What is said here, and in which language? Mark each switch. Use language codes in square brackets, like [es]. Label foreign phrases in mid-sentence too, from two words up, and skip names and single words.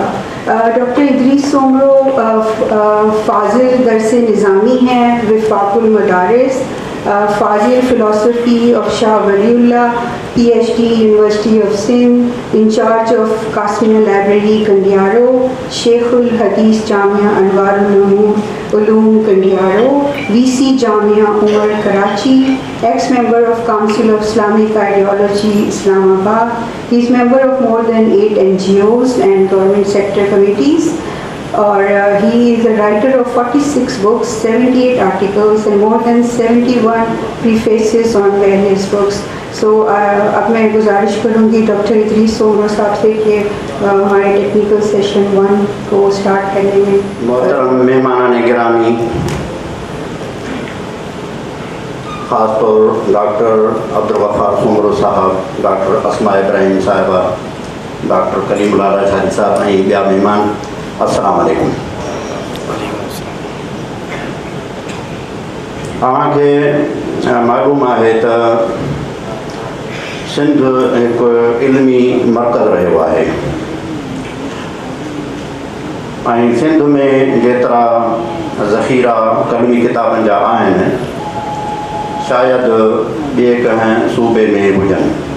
[ur] ڈاکٹر ادریس سومرو فاضل درس نظامی ہیں وفاق المدارس, فاضل فلسفی آف شاہ ولی اللہ, PhD یونیورسٹی آف سندھ, [en] in charge of [ur] قاسمیہ لائبریری کنڈیارو, شیخ الحدیث جامعہ انوار العلوم کنڈیارو, VC جامعہ عمر کراچی, [en] ex member of [ur] کاؤنسل آف اسلامک آئیڈیالوجی اسلام آباد. [en] He is member of more than 8 NGOs and government sector committees. Or he is a writer of 46 books, 78 articles and more than 71 prefaces on various books. [ur] So اب میں گزارش کروں گی ڈاکٹر ادریس سومرو صاحب سے کہ ہمارے [en] technical session [ur] 1 کو اسٹارٹ کرنے میں. محترم مہمانان گرامی, خاص طور ڈاکٹر عبدالغفار سومرو صاحب, ڈاکٹر اسماء ابراہیم صاحبہ, ڈاکٹر کلیم اللہ راجھاری صاحب [sd] ऐं ॿिया महिमान, [ur] السلام علیکم. [sd] तव्हांखे मालूम आहे त सिंध हिकु इल्मी मर्कज़ रहियो आहे ऐं सिंध में जेतिरा ज़ख़ीरा कलमी किताबनि जा आहिनि शायदि ॿिए कंहिं सूबे में हुजनि.